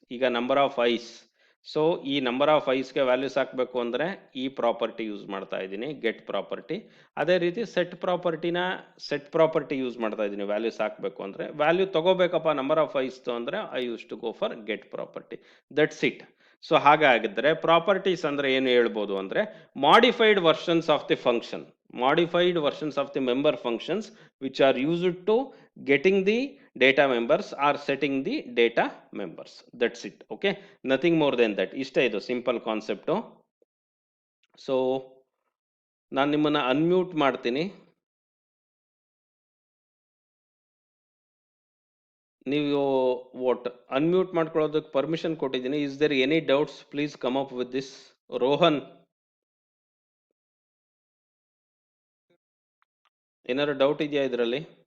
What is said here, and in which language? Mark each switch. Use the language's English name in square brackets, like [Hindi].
[Kannada] ಈಗ number of ice, so ಈ number of ಐಸ್ಗೆ values ಹಾಕಬೇಕು ಅಂದರೆ ಈ ಪ್ರಾಪರ್ಟಿ ಯೂಸ್ ಮಾಡ್ತಾ ಇದ್ದೀನಿ, ಗೆಟ್ ಪ್ರಾಪರ್ಟಿ. ಅದೇ ರೀತಿ ಸೆಟ್ ಪ್ರಾಪರ್ಟಿ ಯೂಸ್ ಮಾಡ್ತಾ ಇದ್ದೀನಿ, ವ್ಯಾಲ್ಯೂಸ್ ಹಾಕಬೇಕು ಅಂದರೆ. ವ್ಯಾಲ್ಯೂ ತಗೋಬೇಕಪ್ಪ ನಂಬರ್ ಆಫ್ ಐಸ್ತು ಅಂದರೆ [English] I use to go for get property. That's it. [Kannada] So ಹಾಗಾಗಿದ್ದರೆ properties ಅಂದರೆ ಏನು ಹೇಳ್ಬೋದು ಅಂದರೆ [English] Modified versions of the function, modified versions of the member functions which are used to getting the data members or setting the data members. That's it. Okay, nothing more than that. [Kannada] Ishte idu simple concept. So ನಾನು ನಿಮ್ಮನ್ನ unmute ಮಾಡ್ತೀನಿ. ನೀವು what unmute ಮಾಡ್ಕೊಳ್ಳೋದಕ್ಕೆ permission ಕೊಟ್ಟಿದ್ದೀನಿ. [English] Is there any doubts? Please come up with this. Rohan, [Kannada] ಏನಾದ್ರು doubt ಇದೆಯಾ ಇದರಲ್ಲಿ?